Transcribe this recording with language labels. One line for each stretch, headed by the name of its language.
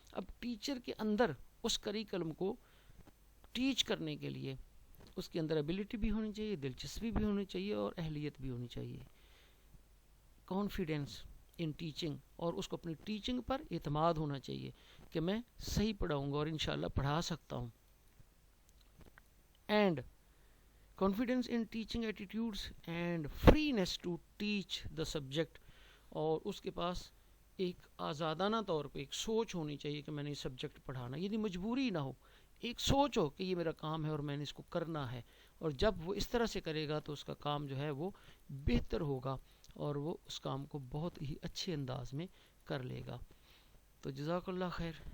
Urdu: اب ٹیچر کے اندر اس کریکولم کو ٹیچ کرنے کے لیے اس کے اندر ایبلٹی بھی ہونی چاہیے، دلچسپی بھی ہونی چاہیے اور اہلیت بھی ہونی چاہیے.
English: confidence in teaching,
Urdu: اور اس کو اپنی ٹیچنگ پر اعتماد ہونا چاہیے کہ میں صحیح پڑھاؤں گا اور انشاءاللہ پڑھا سکتا ہوں.
English: And confidence in teaching attitudes and freeness to teach the subject.
Urdu: اور اس کے پاس ایک آزادانہ طور پہ ایک سوچ ہونی چاہیے کہ میں نے یہ سبجیکٹ پڑھانا، یعنی مجبوری نہ ہو، ایک سوچ ہو کہ یہ میرا کام ہے اور میں نے اس کو کرنا ہے. اور جب وہ اس طرح سے کرے گا تو اس کا کام جو ہے وہ بہتر ہوگا اور وہ اس کام کو بہت ہی اچھے انداز میں کر لے گا. تو جزاک اللہ خیر.